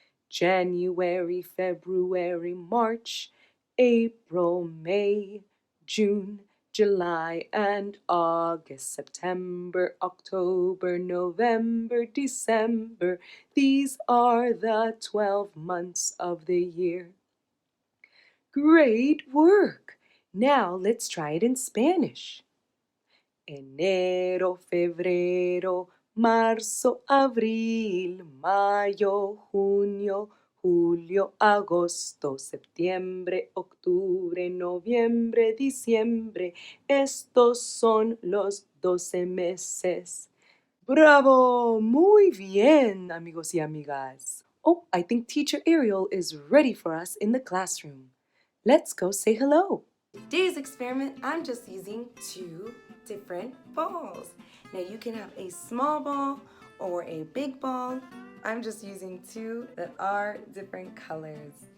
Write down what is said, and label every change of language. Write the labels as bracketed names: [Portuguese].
[English] January, February, March, April, May, June, July, and August, September, October, November, December. These are the 12 months of the year. Great work! Now let's try it in Spanish. [Spanish] Enero, febrero, marzo, abril, mayo, junio, julio, agosto, septiembre, octubre, noviembre, diciembre. Estos son los 12 meses. ¡Bravo! Muy bien, amigos y amigas. [English] Oh, I think Teacher Ariel is ready for us in the classroom. Let's go say hello. Today's experiment, I'm just using 2 different balls. Now you can have a small ball or a big ball. I'm just using 2 that are different colors.